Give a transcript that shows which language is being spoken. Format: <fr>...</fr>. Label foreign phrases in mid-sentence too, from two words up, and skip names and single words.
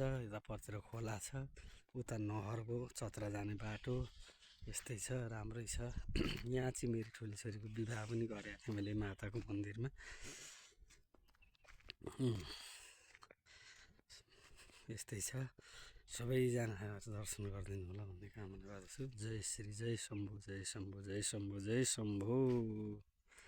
<ne>यता पर्तिर खोला छ, उता नहरको चत्रा जाने बाटो, यस्तै छ, राम्रै छ। यहाँ चाहिँ मेरो ठुली छोरीको विवाह पनि गरेको थिएँ मैले माताको मन्दिरमा। यस्तै छ, सबैजना दर्शन गरिदिनु होला भन्ने कामना गर्दछु। जय श्री, जय शम्भु, जय शम्भु, जय शम्भु, जय शम्भु।</ne>